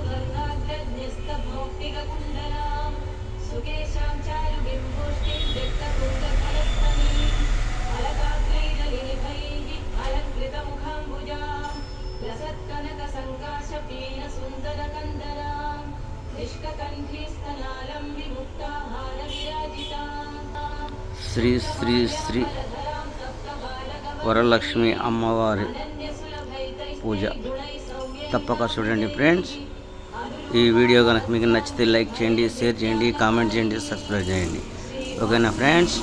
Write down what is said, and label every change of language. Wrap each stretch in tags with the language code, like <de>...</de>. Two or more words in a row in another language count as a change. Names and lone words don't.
<sa>सुगन्धाग्रन्यस्तभौक्तिककुण्डलां सुकेशां चारुबिम्बुष्टिं व्यक्तकुन्दफलस्तनीं फलकाग्रैरलेभैः अलङ्कृतमुखाम्बुजां लसत्कनकसङ्काशपीनसुन्दरकन्दरां निष्ककण्ठीस्तनालं विमुक्ताहारविराजितां</sa> <te>శ్రీ శ్రీ శ్రీ వరలక్ష్మి అమ్మవారి పూజ తప్పక చూడండి ఫ్రెండ్స్. ఈ వీడియో కనుక మీకు నచ్చితే లైక్ చేయండి, షేర్ చేయండి, కామెంట్ చేయండి, సబ్స్క్రైబ్ చేయండి.</te>